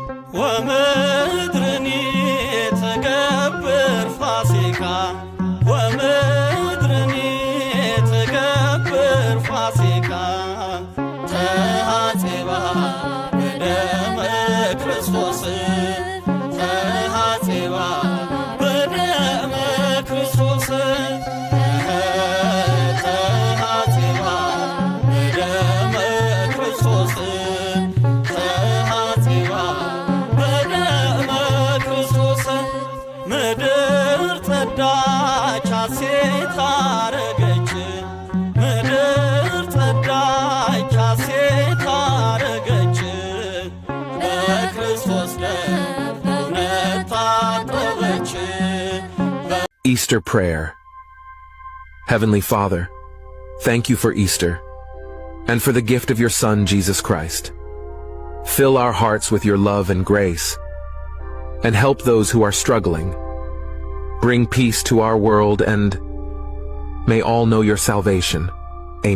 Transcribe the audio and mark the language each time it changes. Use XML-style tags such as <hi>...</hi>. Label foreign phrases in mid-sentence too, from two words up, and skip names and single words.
<gez>ወምድርኒ ትገብር ፋሲካ ወምድርኒ ትገብር ፋሲካ ተሐጽባ በደመ ክርስቶስ ተሐጽባ በደመ ክርስቶስ ተሐጽባ በደመ ክርስቶስ ተሐጽባ በደመ ክርስቶስ</gez> <am>ምድር ጸዳች ሐሴት አረገች ምድር ጸዳች ሐሴት አረገች በክርስቶስ ደም እውነት ታጠበች።</am> <en>Easter Prayer. Heavenly Father, thank you for Easter and for the gift of your Son, Jesus Christ. Fill our hearts with your love and grace and help those who are struggling. Bring peace to our world and may all know your salvation.</en>